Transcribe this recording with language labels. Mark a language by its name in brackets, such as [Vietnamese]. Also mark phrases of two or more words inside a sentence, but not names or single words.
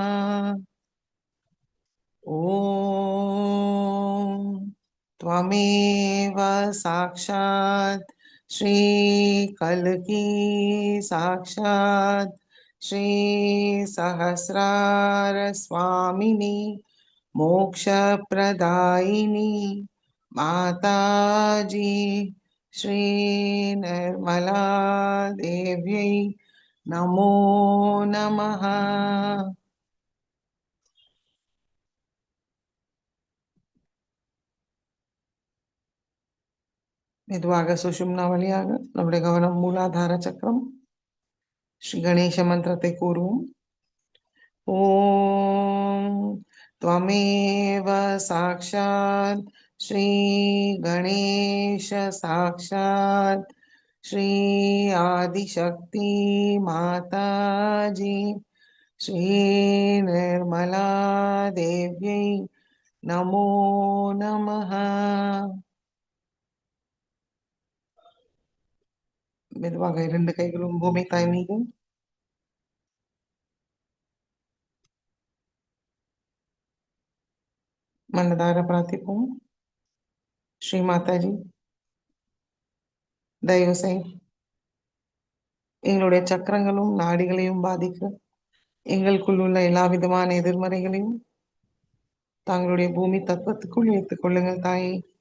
[Sanskrit] ॐ त्वमेव साक्षात् श्री कल्की साक्षात् श्री सहस्रार स्वामिनी मोक्षप्रदायिनी माताजी श्री निर्मला देव्यै नमो नमः। [Tamil] மெதுவாக சுஷும்னா வழியாக நம்முடைய கவனம் மூலாதார சக்கரம் ஸ்ரீ கணேச மந்திரத்தை கூறுவோம். [Sanskrit] ஓம் त्वमेव साक्षात् श्री गणेश साक्षात् श्री आदिशक्ति माताजी श्री निर्मला देव्यै नमो नमः. [Tamil] மெதுவாக இரண்டு கைகளும் பூமி தாய் மீது. மனதார பிரார்த்திப்போம். ஸ்ரீ மாதாஜி, தயவு செய்து எங்களுடைய சக்கரங்களும் நாடிகளையும் பாதிக்க எங்களுக்குள் உள்ள எல்லா விதமான எதிர்மறைகளையும் தங்களுடைய பூமி தத்துவத்துக்குள் வைத்துக் கொள்ளுங்கள் தாயே.